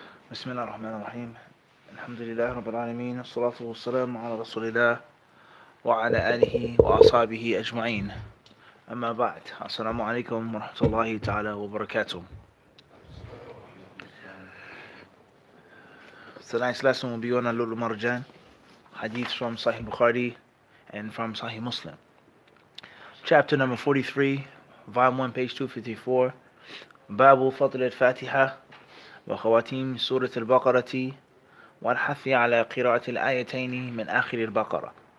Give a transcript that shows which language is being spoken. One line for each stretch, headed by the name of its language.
Arabic: بسم الله الرحمن الرحيم الحمد لله رب العالمين والصلاة والسلام على رسول الله وعلى آله وأصحابه أجمعين أما بعد السلام عليكم ورحمة الله تعالى وبركاته.
English: Tonight's lesson will be on al-Marjan, Hadiths from Sahih Bukhari and from Sahih Muslim. Chapter number 43, volume 1, page 254.
Arabic: Babu Fadl al-Fatiha وخواتيم سورة البقرة والحث على قراءة الآيتين من آخر البقرة.